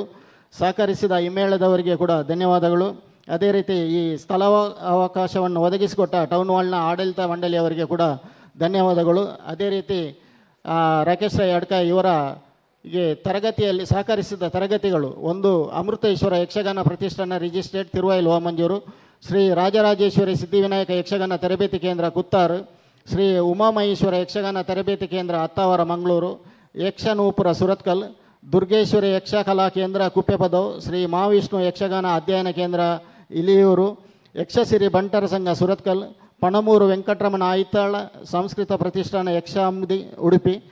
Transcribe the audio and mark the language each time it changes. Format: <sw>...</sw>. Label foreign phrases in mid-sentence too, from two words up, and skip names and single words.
<kn>ಸಹಕರಿಸಿದ ಹಿಮ್ಮೇಳದವರಿಗೆ ಕೂಡ ಧನ್ಯವಾದಗಳು. ಅದೇ ರೀತಿ ಈ ಸ್ಥಳ ಅವಕಾಶವನ್ನು ಒದಗಿಸಿಕೊಟ್ಟ ಟೌನ್ ಹಾಲ್ನ ಆಡಳಿತ ಮಂಡಳಿಯವರಿಗೆ ಕೂಡ ಧನ್ಯವಾದಗಳು. ಅದೇ ರೀತಿ ರಾಕೇಶ್ ರಾಯ್ ಅಡ್ಕ ಇವರಿಗೆ ತರಗತಿಯಲ್ಲಿ ಸಹಕರಿಸಿದ ತರಗತಿಗಳು, ಒಂದು ಅಮೃತೇಶ್ವರ ಯಕ್ಷಗಾನ ಪ್ರತಿಷ್ಠಾನ ರಿಜಿಸ್ಟ್ರೇಡ್ ತಿರುವೈಲು ಓಮಂಜೂರು, ಶ್ರೀ ರಾಜರಾಜೇಶ್ವರಿ ಸಿದ್ಧಿವಿನಾಯಕ ಯಕ್ಷಗಾನ ತರಬೇತಿ ಕೇಂದ್ರ ಕುತ್ತಾರು, ಶ್ರೀ ಉಮಾಮಹೇಶ್ವರ ಯಕ್ಷಗಾನ ತರಬೇತಿ ಕೇಂದ್ರ ಅತ್ತಾವರ ಮಂಗಳೂರು, ಯಕ್ಷನೂಪುರ ಸುರತ್ಕಲ್, ದುರ್ಗೇಶ್ವರಿ ಯಕ್ಷಕಲಾ ಕೇಂದ್ರ ಕುಪ್ಪೆಪದವು, ಶ್ರೀ ಮಹಾವಿಷ್ಣು ಯಕ್ಷಗಾನ ಅಧ್ಯಯನ ಕೇಂದ್ರ ಇಲಿಯೂರು, ಯಕ್ಷಸಿರಿ ಬಂಟರ ಸಂಘ ಸುರತ್ಕಲ್, ಪಣಮೂರು ವೆಂಕಟರಮಣ ಆಯಿತಾಳ ಸಂಸ್ಕೃತ ಪ್ರತಿಷ್ಠಾನ ಯಕ್ಷಾಂಬುದಿ ಉಡುಪಿ,</kn>